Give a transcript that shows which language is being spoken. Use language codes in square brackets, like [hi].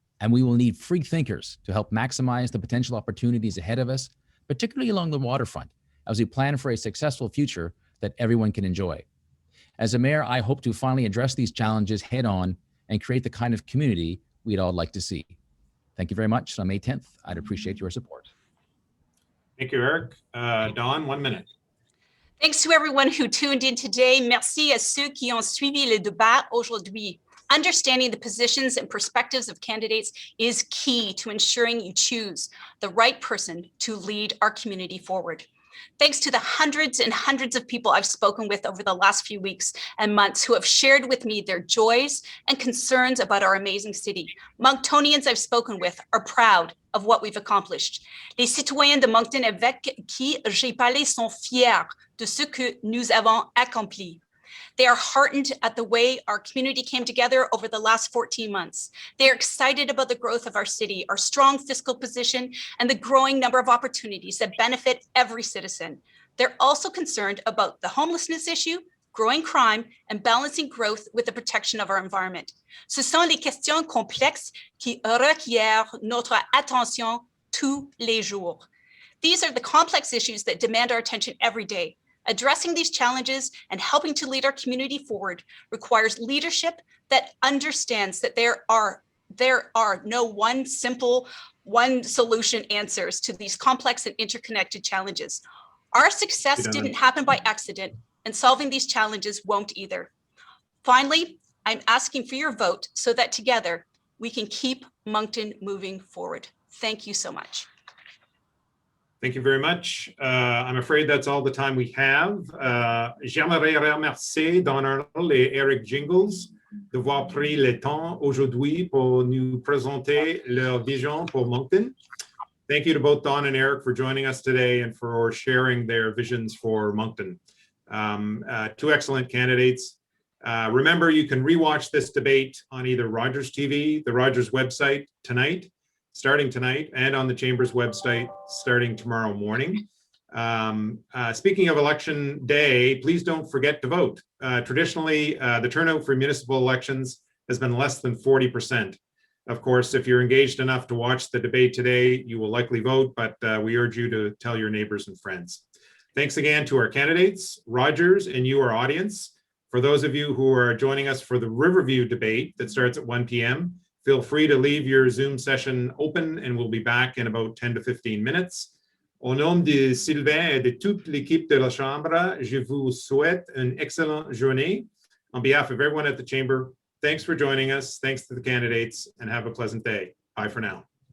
[en] And we will need free thinkers to help maximize the potential opportunities ahead of us, particularly along the waterfront, as we plan for a successful future that everyone can enjoy. As a mayor, I hope to finally address these challenges head on and create the kind of community we'd all like to see. Thank you very much. On May 10th, I'd appreciate your support. Thank you, Eric. Dawn, 1 minute. Thanks to everyone who tuned in today. [fr] Merci à ceux qui ont suivi le débat aujourd'hui. [en] Understanding the positions and perspectives of candidates is key to ensuring you choose the right person to lead our community forward. Thanks to the hundreds and hundreds of people I've spoken with over the last few weeks and months who have shared with me their joys and concerns about our amazing city. Monktonians I've spoken with are proud of what we've accomplished. [fr] Les citoyens de Moncton avec qui j'ai parlé sont fiers de ce que nous avons accompli. [en] They are heartened at the way our community came together over the last 14 months. They are excited about the growth of our city, our strong fiscal position, and the growing number of opportunities that benefit every citizen. They're also concerned about the homelessness issue, growing crime, and balancing growth with the protection of our environment. [fr] Ce sont les questions complexes qui requièrent notre attention tous les jours. [en] These are the complex issues that demand our attention every day. Addressing these challenges and helping to lead our community forward requires leadership that understands that there are no one solution answers to these complex and interconnected challenges. Our success didn't happen by accident, and solving these challenges won't either. Finally, I'm asking for your vote so that together we can keep Moncton moving forward. Thank you so much. Thank you very much. I'm afraid that's all the time we have. [fr] J'aimerais remercier Don Arnold et Eric Jingles d'avoir pris le temps aujourd'hui pour nous présenter leur vision pour Moncton. [en] Thank you to both Don and Eric for joining us today and for sharing their visions for Moncton. Two excellent candidates. Remember, you can rewatch this debate on either Rogers TV, the Rogers website starting tonight, and on the Chamber's website starting tomorrow morning. Speaking of election day, please don't forget to vote. Traditionally, the turnout for municipal elections has been less than 40%. Of course, if you're engaged enough to watch the debate today, you will likely vote, but we urge you to tell your neighbors and friends. Thanks again to our candidates, Rogers, and you, our audience. For those of you who are joining us for the Riverview debate that starts at 1 p.m., feel free to leave your Zoom session open and we'll be back in about 10 to 15 minutes. [fr] Au nom de Sylvain et de toute l'équipe de la Chambre, je vous souhaite une excellente journée. [en] On behalf of everyone at the Chamber, thanks for joining us. Thanks to the candidates and have a pleasant day. Bye for now.